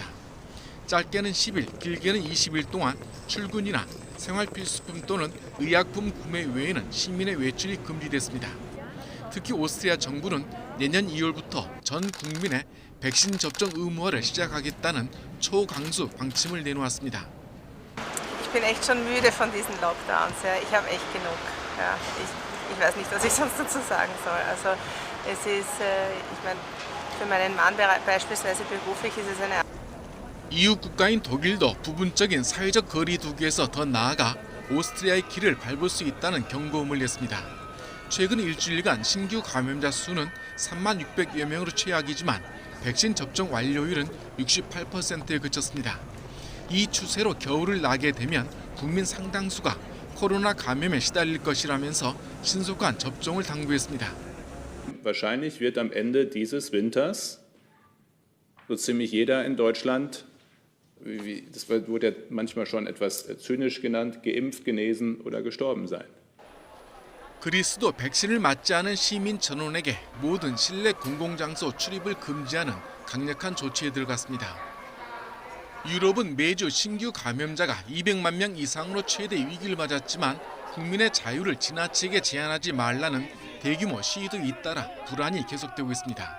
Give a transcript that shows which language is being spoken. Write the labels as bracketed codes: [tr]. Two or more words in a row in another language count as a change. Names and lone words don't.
[ko] 짧게는 10일, 길게는 20일 동안 출근이나 생활필수품 또는 의약품 구매 외에는 시민의 외출이 금지됐습니다. 특히 오스트리아 정부는 내년 2월부터 전 국민의 백신 접종 의무화를 시작하겠다는 초강수 방침을 내놓았습니다. [de] Ich bin echt schon müde von diesen Lockdowns. Ja. Ich habe echt genug. Ja. Ich weiß nicht, was ich sonst dazu sagen soll. Also es ist, ich meine, für meinen Mann beispielsweise beruflich ist es eine. [ko] 이웃 국가인 독일도 부분적인 사회적 거리두기에서 더 나아가 오스트리아의 길을 밟을 수 있다는 경고음을 냈습니다. 최근 일주일간 신규 감염자 수는 36,600여 명으로 최악이지만 백신 접종 완료율은 68%에 그쳤습니다. 이 추세로 겨울을 나게 되면 국민 상당수가 코로나 감염에 시달릴 것이라면서 신속한 접종을 당부했습니다. [de] Wahrscheinlich wird am Ende dieses Winters so ziemlich jeder in Deutschland, das wurde ja manchmal schon etwas zynisch genannt, geimpft, genesen oder gestorben sein. [ko] 그리스도 백신을 맞지 않은 시민 전원에게 모든 실내 공공장소 출입을 금지하는 강력한 조치에 들어갔습니다. 유럽은 매주 신규 감염자가 200만 명 이상으로 최대 위기를 맞았지만 국민의 자유를 지나치게 제한하지 말라는 대규모 시위도 잇따라 불안이 계속되고 있습니다.